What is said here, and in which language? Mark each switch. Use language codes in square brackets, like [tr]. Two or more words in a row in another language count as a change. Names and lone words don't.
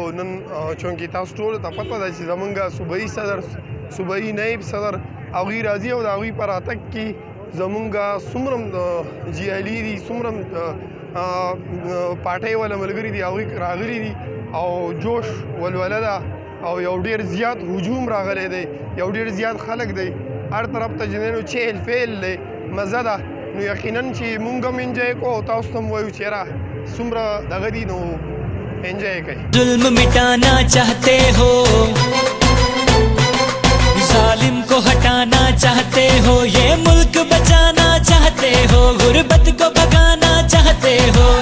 [ps] نن چونکې تاسو ټولو ته پته ده چې زمونږ صوبایي صدر صوبایي نایب صدر هغوی راځي او د هغوی په راتګ کې زمونږ څومره جیالي دي څومره پارټۍ والا ملګري دي هغوی راغلي دي او جوش ولوله ده او یو ډېر زیات هجوم راغلی دی، یو ډېر زیات خلک دی، هر طرف ته جنینو چهل فعل دی، مزه ده. نو یقینا چې مونږ هم انجوی کوو او تاسو ته هم وایو چې یاره څومره دغه دي نو انجوی کوئ. [ur] ظلم مٹانا چاہتے ہو، ظالم کو ہٹانا چاہتے ہو، یہ ملک بچانا چاہتے ہو، غربت کو بھگانا چاہتے ہو.